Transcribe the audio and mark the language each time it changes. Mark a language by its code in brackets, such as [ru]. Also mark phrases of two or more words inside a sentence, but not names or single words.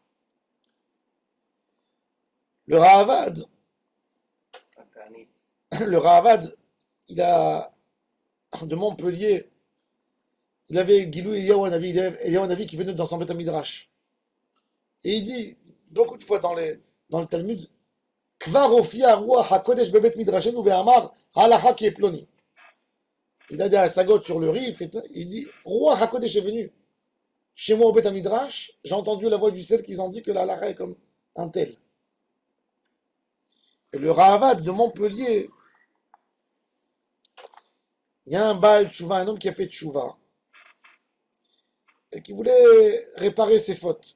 [fr] Le Rahavad, Atanit. le Rahavad, il a de Montpellier, il avait [he] גילוי אליהו הנביא [fr] qui venait dans son [he] בית מדרש. Et il dit, beaucoup de fois dans le Talmud, כבר הופיע רוח הקודש בבית מדרשנו ואמר הלכה כפלוני. [fr] Il a des asagot sur le Rif, il dit, [he] רוח הקודש [fr] est venu. Chez moi au [he] בית מדרש, [fr] j'ai entendu la voix du ciel qui ont dit que la halacha est comme un tel. Et le Ravad de Montpellier, il y a un [he] בעל תשובה, [fr] un homme qui a fait Tchouva, et qui voulait réparer ses fautes.